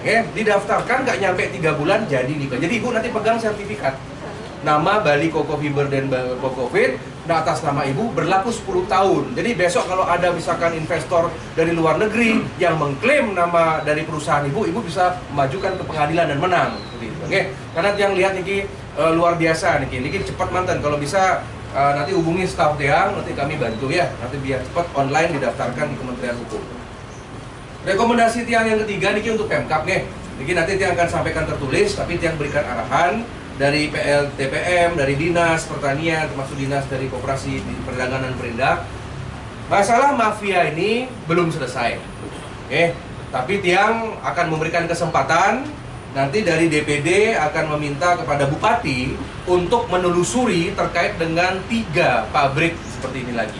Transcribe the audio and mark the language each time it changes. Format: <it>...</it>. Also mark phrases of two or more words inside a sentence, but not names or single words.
<id>Didaftarkan nggak nyampe 3 bulan jadi nih. Jadi ibu nanti pegang sertifikat. Nama Bali Koko Fiber dan Koko Fit atas nama ibu berlaku 10 tahun. Jadi besok kalau ada misalkan investor dari luar negeri yang mengklaim nama dari perusahaan ibu bisa majukan ke pengadilan dan menang. Oke, karena yang lihat niki luar biasa niki cepat mantan. Kalau bisa nanti hubungi staf Tiang, nanti kami bantu ya. Nanti biar cepat online didaftarkan di Kementerian Hukum. Rekomendasi Tiang yang ketiga niki untuk Pemkab nih. Niki nanti Tiang akan sampaikan tertulis, tapi Tiang berikan arahan. dari PLTPM, dari Dinas Pertanian, termasuk Dinas dari Koperasi Perdagangan Perindak. Masalah mafia ini belum selesai. Oke, tapi Tiang akan memberikan kesempatan, nanti dari DPD akan meminta kepada Bupati untuk menelusuri terkait dengan 3 pabrik seperti ini lagi.</id>